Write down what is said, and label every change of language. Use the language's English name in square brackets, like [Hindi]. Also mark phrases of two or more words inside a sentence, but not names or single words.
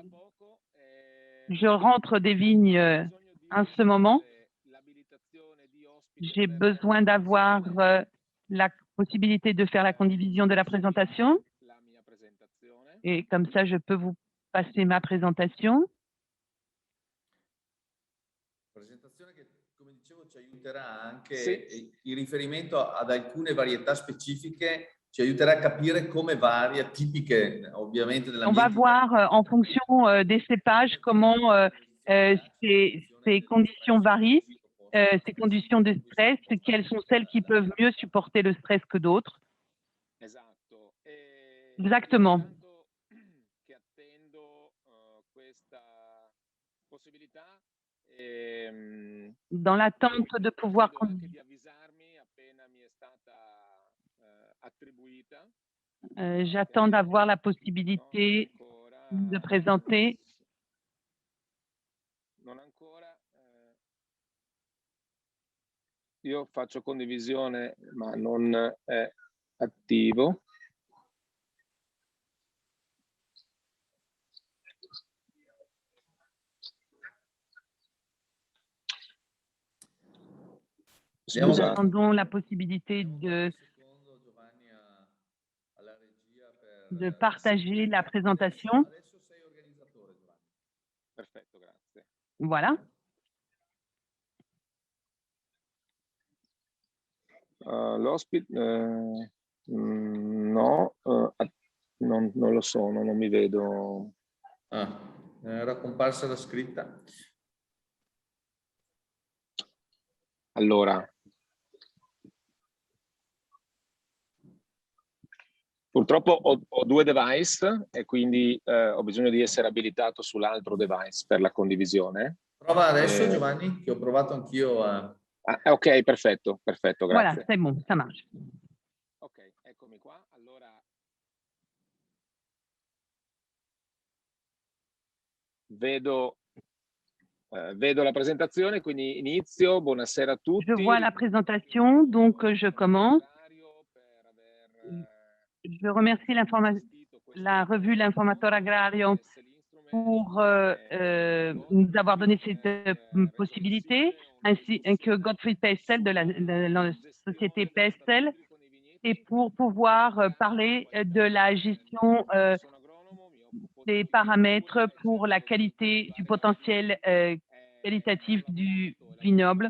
[French] Je rentre des vignes en ce moment. J'ai besoin d'avoir la possibilité de faire la condivision de la présentation. Et comme ça, je peux vous passer ma présentation. [Italian] Presentazione che, come dicevo, ci aiuterà anche il riferimento ad alcune varietà specifiche, ci aiuterà a capire come varia, tipiche ovviamente [French] On va voir en fonction des cépages comment ces conditions varient, ces conditions de stress, quelles sont celles qui peuvent mieux supporter le stress que d'autres. Exactement. Dans l'attente de pouvoir j'attends d'avoir la possibilité de présenter. [Italian] Io faccio condivisione, ma non è attivo. [French] Nous attendons la possibilité de partager la présentation. [Italian] Perfetto, grazie. [French] Voilà. [Italian] L'ospite no, non lo sono, non mi vedo. Era comparsa la scritta. Allora, purtroppo ho due device e quindi ho bisogno di essere abilitato sull'altro device per la condivisione. Prova adesso, Giovanni, che ho provato anch'io a... Ok, perfetto, perfetto, grazie. [French] Voilà, c'est bon, ça marche. [Italian] Ok, eccomi qua. Allora, vedo la presentazione, quindi inizio. Buonasera a tutti. [French] Je vois la présentation, donc je commence. Je remercie la revue L'Informateur Agrario pour nous avoir donné cette possibilité, ainsi que Gottfried Pestel de la société Pestel, et pour pouvoir parler de la gestion des paramètres pour la qualité du potentiel qualitatif du vignoble.